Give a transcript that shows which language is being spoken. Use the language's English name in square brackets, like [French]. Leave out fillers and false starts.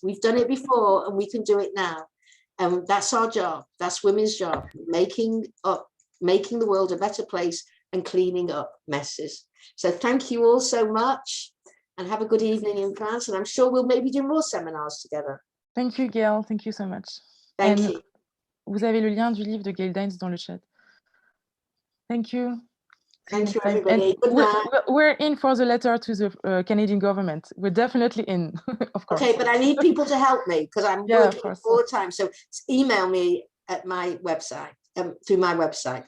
[English] We've done it before and we can do it now. And that's our job. That's women's job, making the world a better place and cleaning up messes. So thank you all so much and have a good evening in France. And I'm sure we'll maybe do more seminars together. Thank you, Gail. Thank you so much. Thank you. [French] Vous avez le lien du livre de Gail Dines dans le chat. [English] Thank you. Thank you, everybody. Good night. We're in for the letter to the Canadian government. We're definitely in, of course. Okay, but I need people to help me because I'm working all the time. So email me at my website, through my website.